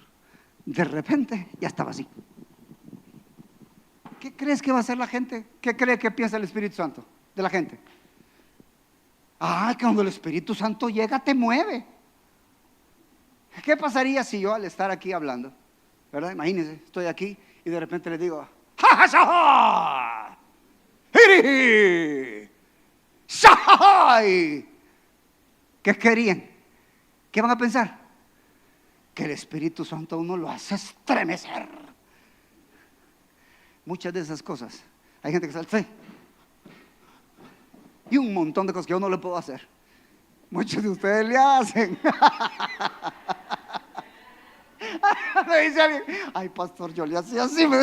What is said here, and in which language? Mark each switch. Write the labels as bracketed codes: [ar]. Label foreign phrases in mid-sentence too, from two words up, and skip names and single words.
[es] De repente, ya estaba así. ¿Qué crees que va a hacer la gente? ¿Qué cree que piensa el Espíritu Santo de la gente? Ah, que cuando el Espíritu Santo llega te mueve. ¿Qué pasaría si yo al estar aquí hablando, ¿verdad? Imagínense, estoy aquí y de repente les digo, ¡ja, ja, ja, ja! ¡Iri! ¡Shahai! ¿Qué querían? ¿Qué van a pensar? Que el Espíritu Santo a uno lo hace estremecer. Muchas de esas cosas. Hay gente que sale y un montón de cosas que yo no le puedo hacer. Muchos de ustedes le hacen. Me dice alguien, ay pastor, yo le hacía así.